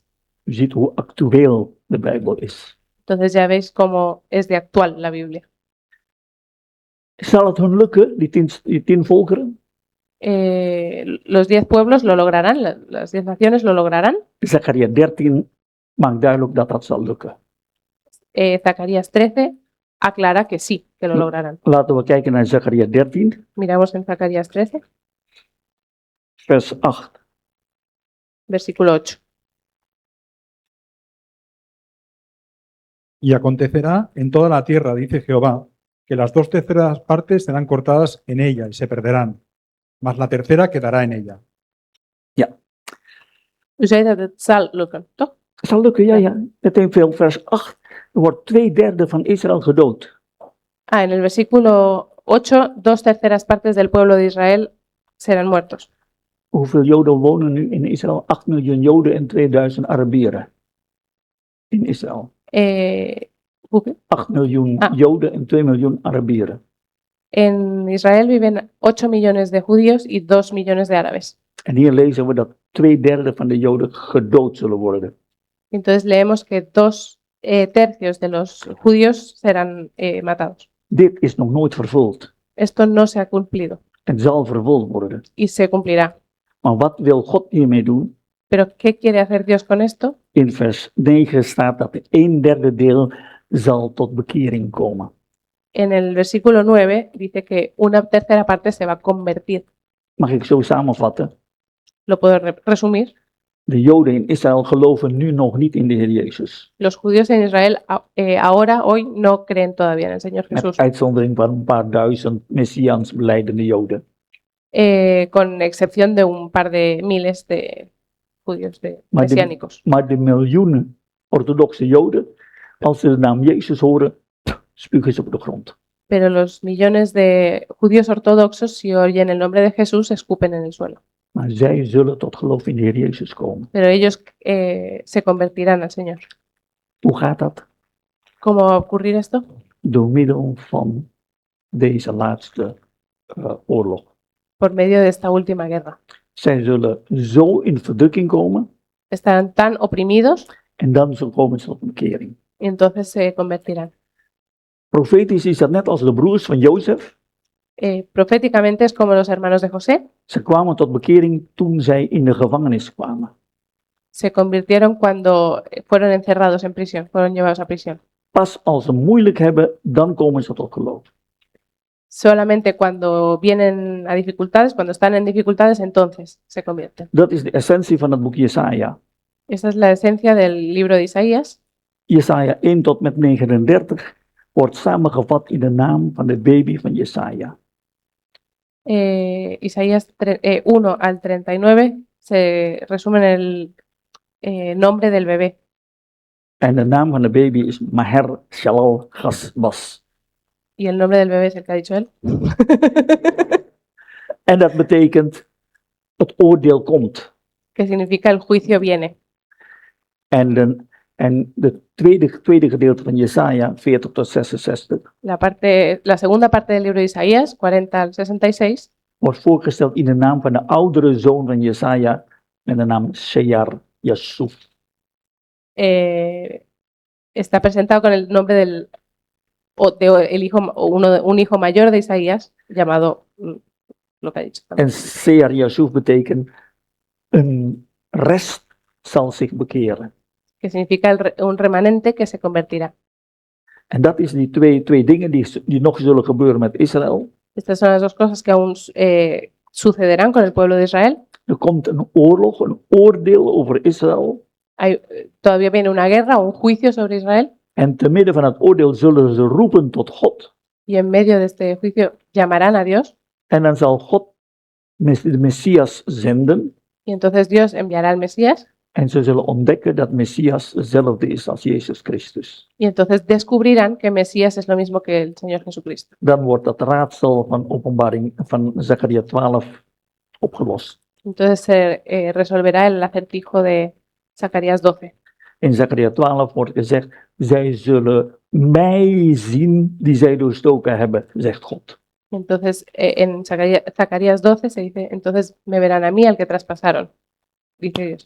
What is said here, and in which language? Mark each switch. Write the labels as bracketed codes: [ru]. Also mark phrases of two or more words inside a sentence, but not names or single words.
[nl] U ziet hoe actueel de Bijbel is. [es] Entonces ya veis cómo es de actual la Biblia. [nl] Zal het hun lukken, die 10 volkeren? [es] Los 10 pueblos lo lograrán, las 10 naciones lo lograrán. [nl] Zachariah 13 maakt duidelijk dat dat zal lukken. [es] Zacarías 13 aclara que sí, que lo lograrán. [nl] Laten we kijken naar Zachariah 13, [es] Miramos en Zacarías 13, [nl] vers 8. [es] versículo 8. Y acontecerá en toda la tierra, dice Jehová, que las 2/3 partes serán cortadas en ella y se perderán, mas la tercera quedará en ella. [nl] U zei dat het zal lukken, toch? Het zal lukken, ja. Meteen veel, vers 8. Er wordt 2/3 van Israël gedood. [es] Ah, en el versículo 8, 2/3 partes del pueblo de Israel serán muertos. [nl] Hoeveel Joden wonen nu in Israël? 8 miljoen Joden en 2000 Arabieren. In Israël. Hoeveel? 8 miljoen Ah. Joden en 2 miljoen Arabieren. [es] En Israel viven 8 millones de judíos y 2 millones de árabes. [nl] En hier lezen we dat 2/3 van de Joden gedood zullen worden. [es] Entonces leemos que 2/3 de los judíos serán matados. [nl] Dit is nog nooit vervuld. [es] Esto no se ha cumplido [nl] Het zal vervuld worden. [es] y se cumplirá. [nl] Maar wat wil God hiermee doen? [es] Pero ¿qué quiere hacer Dios con esto? [nl] In vers 9 staat dat de 1/3 deel zal tot bekering komen. [es] En el versículo 9 dice que 1/3 parte se va a convertir. [nl] Mag ik zo samenvatten? [es] Lo puedo resumir. [nl] De Joden in Israël geloven nu nog niet in de Heer Jezus. [es] Los judíos en Israel ahora, hoy, no creen todavía en el Señor [nl] Met [es] Jesús, [nl] uitzondering van een paar duizend Messiaans belijdende Joden. [es] con excepción de un par de miles de judíos [nl] Maar de- [es] mesiánicos. [nl] Maar de miljoenen orthodoxe Joden, als ze de naam Jezus horen, spugen ze op de grond. [es] Pero los millones de judíos ortodoxos, si oyen el nombre de Jesús, escupen en el suelo. [nl] Maar zij zullen tot geloof in de Heer Jezus komen. [es] Pero ellos se convertirán al Señor. [nl] Hoe gaat dat? [es] ¿Cómo va a ocurrir esto? [nl] Door middel van deze laatste oorlog. [es] Por medio de esta última guerra. [nl] Zij zullen zo in verdrukking komen [es] Estarán tan oprimidos [nl] en dan komen ze tot bekering. [es] y entonces se convertirán. [nl] Profetisch is dat net als de broers van Jozef. [es] Proféticamente es como los hermanos de José. [nl] Ze kwamen tot bekering toen zij in de gevangenis kwamen. [es] Se convirtieron cuando fueron encerrados en prisión, fueron llevados a prisión. [nl] Pas als ze moeilijk hebben, dan komen ze tot geloof. [es] Solamente cuando vienen a dificultades, cuando están en dificultades, entonces se convierten. [nl] Dat is de essentie van het boek Jesaja. [es] Esa es la esencia del libro de Isaías. [nl] Jesaja 1 tot met 39 wordt samengevat in de naam van de baby van Jesaja. [es] Isaías 1 al 39 se resume en el nombre del bebé. [nl] En de naam van de baby is Maher Shalal Gasbas. [es] Y el nombre del bebé es el que ha dicho él. [nl] En dat betekent het oordeel komt. [es] Que significa el juicio viene. [nl] En de tweede gedeelte van Jesaja 40 tot 66 [es] La segunda parte del libro de Isaías, 40 al 66, [nl] wordt voorgesteld in de naam van de oudere zoon van Jesaja met de naam Shear Yasuf. [es] está presentado con el nombre un hijo mayor de Isaías, llamado lo que ha dicho. [nl] En Shear Yasuf betekent een rest zal zich bekeren. [es] Que significa un remanente que se convertirá. [nl] En dat is die twee dingen die nog zullen gebeuren met Israël. [es] Estas son las dos cosas que aún sucederán con el pueblo de Israel. [nl] Er komt een oorlog, een oordeel over Israël. [es] Todavía viene una guerra, un juicio sobre Israel. [nl] En te midden van het oordeel zullen ze roepen tot God. [es] Y en medio de este juicio llamarán a Dios. [nl] En dan zal God de Messias zenden. [es] Y entonces Dios enviará al Mesías. [nl] En ze zullen ontdekken dat Messias hetzelfde is als Jezus Christus. [es] Y entonces descubrirán que Mesías es lo mismo que el Señor Jesucristo. [nl] Dan wordt dat raadsel van openbaring van Zacharia 12 opgelost. [es] Entonces se resolverá el acertijo de Zacarías 12. [nl] In Zacharia 12 wordt gezegd, zij zullen mij zien die zij doorstoken hebben, zegt God. [es] Entonces en Zacarías 12 se dice, entonces me verán a mí al que traspasaron, dice Dios.